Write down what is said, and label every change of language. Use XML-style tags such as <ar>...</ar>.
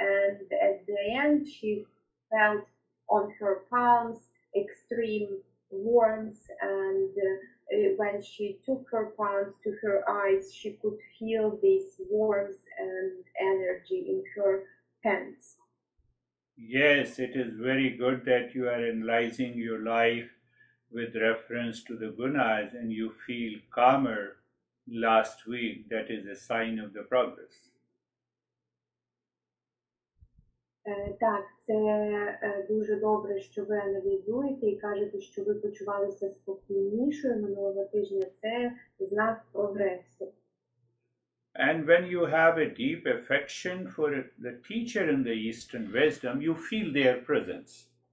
<en>And at the end, she felt on her palms extreme warmth, and when she took her palms to her eyes, she could feel this warmth and energy in her hands. Yes, it is very good that you are analyzing your life with reference to the gunas and you feel calmer last week. That is a sign of the progress.</en> <uk>Так, це дуже добре, що ви аналізуєте і кажете, що ви почувалися спокійнішою минулого тижня. Це знак прогресу.</uk> <en>And when you have a deep affection for the teacher in the Eastern wisdom, you feel their presence.</en>